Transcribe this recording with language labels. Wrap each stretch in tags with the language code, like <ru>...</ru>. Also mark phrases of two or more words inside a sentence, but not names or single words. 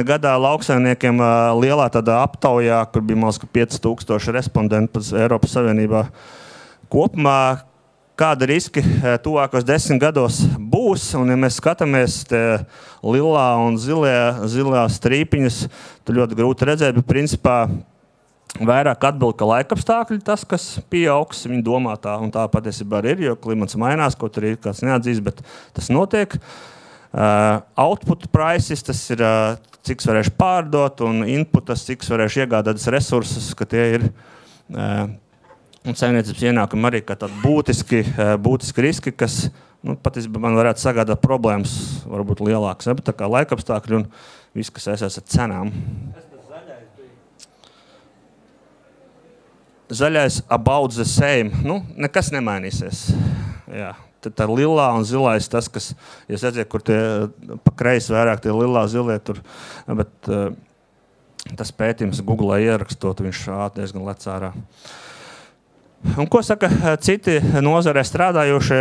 <lv>gadā lauksaimniekiem lielā tādā aptaujā, kur bija mums 5000 respondentu Eiropas Savienībā kopumā, kāda riski tuvākos 10 gados būs, un ja mēs skatāmies te lilā un zilā strīpiņas, tad ļoti grūti redzēt, bet principā vairāk atbild, ka laikapstākļi tas, kas pieaugs, viņi domā tā, un tā patiesībā ir, jo klimats mainās, kaut arī kāds neatzīst, bet tas notiek.</lv> <en>Output prices,</en> <lv>tas ir, cik varēšu pārdot, un inputas, cik varēšu iegādātas resursus, ka tie ir un saimniecības ienākumi arī kā tādi būtiski riski, kas patiesībā man varētu sagādāt problēmas, varbūt lielākas, bet tā kā laikapstākļi un viss, kas saistās ar cenām. Zaļais</lv> <en>about the same.</en> <lv>Nekas nemainīsies. Jā. Tad tā lilā un zilais tas, kas, ja redzēt, kur tie pa kreisi vairāk tie lilā zilie tur, bet tas pētījums Google ierakstot, viņš diezgan lec ārā. Un ko saka citi nozarē strādājošie?</lv>